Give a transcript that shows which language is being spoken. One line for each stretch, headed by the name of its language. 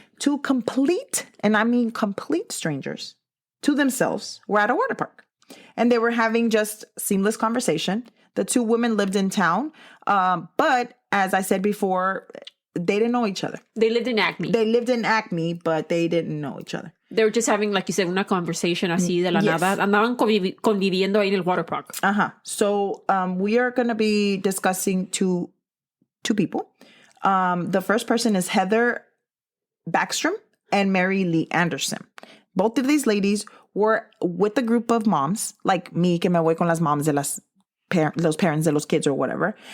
English: 2 complete, and I mean complete strangers to themselves were at a water park. And they were having just seamless conversation. The 2 women lived in town, but as I said before, they didn't know each other. They lived in Acme. But they didn't know each other. They were just having, like you said, una conversation
Spanish: así de la nada. Andaban conviviendo ahí en el water park.
English: So we are going to be discussing two people. The first person is Heather Backstrom and Mary Lee Anderson. Both of these ladies were with a group of moms, like me,
Spanish: que me voy con las moms de los parents de los kids
English: or whatever.